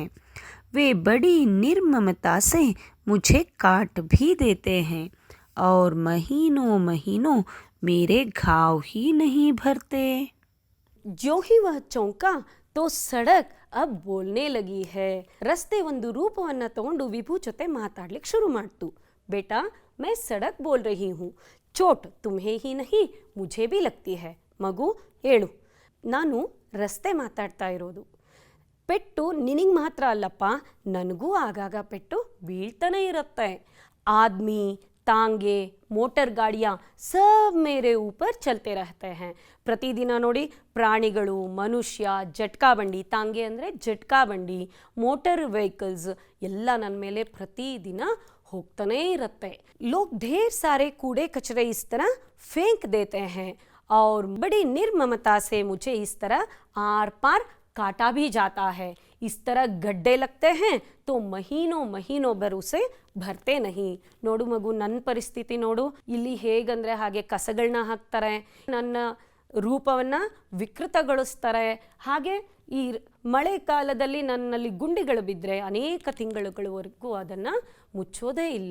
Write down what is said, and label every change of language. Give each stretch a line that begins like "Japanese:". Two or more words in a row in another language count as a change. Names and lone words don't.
Hindi: वे बड़ी निर्ममता से मुझे काट भी देते हैं और महीनों महीनों मेरे घाव ही नहीं भरते. जो ही वह चौंका तो सड़क अब बोलने लगी है.
Kannada: ರಸ್ತೆ ಒಂದು ರೂಪವನ್ನು ತಗೊಂಡು ವಿಭು ಜೊತೆ ಮಾತಾಡ್ಲಿಕ್ಕೆ ಶುರು ಮಾಡ್ತು.
Hindi: बेटा मैं सड़क बोल रही हूँ, चोट तुम्हें ही नहीं मुझे भी लगती है.
Kannada: ಮಗು ಹೇಳು, ನಾನು ರಸ್ತೆ ಮಾತಾಡ್ತಾ ಇರೋದು. ಪೆಟ್ಟು ನಿನಗೆ ಮಾತ್ರ ಅಲ್ಲಪ್ಪ, ನನಗೂ ಆಗಾಗ ಪೆಟ್ಟು ಬೀಳ್ತಾನೆ ಇರುತ್ತೆ.
Hindi: ಆದ್ಮಿ, तांगे, मोटर गाड़ियाँ सब मेरे ऊपर चलते रहते हैं.
Kannada: ಪ್ರತಿದಿನ ನೋಡಿ ಪ್ರಾಣಿಗಳು, ಮನುಷ್ಯ, ಜಟ್ಕಾ ಬಂಡಿ, ತಾಂಗೆ ಅಂದರೆ ಜಟ್ಕಾ ಬಂಡಿ,
English: motor vehicles
Kannada: ಎಲ್ಲ ನನ್ನ ಮೇಲೆ ಪ್ರತಿದಿನ ಹೋಗ್ತಾನೇ ಇರುತ್ತೆ.
Hindi: लोग ढेर सारे कूड़े कचरे इस तरह फेंक देते हैं और बड़ी निर्ममता से मुझे इस तरह आर पार काटा भी जाता है. इस तरह गड्ढे लगते हैं तो महीनों महीनों भर उसे भरते नहीं.
Kannada: ನೋಡು ಮಗು, ನನ್ನ ಪರಿಸ್ಥಿತಿ ನೋಡು, ಇಲ್ಲಿ ಹೇಗಂದರೆ ಹಾಗೆ ಕಸಗಳನ್ನ ಹಾಕ್ತಾರೆ, ನನ್ನ ರೂಪವನ್ನು ವಿಕೃತಗೊಳಿಸ್ತಾರೆ. ಹಾಗೆ ಈ ಮಳೆಗಾಲದಲ್ಲಿ ನನ್ನಲ್ಲಿ ಗುಂಡಿಗಳು ಬಿದ್ದರೆ ಅನೇಕ ತಿಂಗಳುಗಳವರೆಗೂ ಅದನ್ನು ಮುಚ್ಚೋದೇ ಇಲ್ಲ.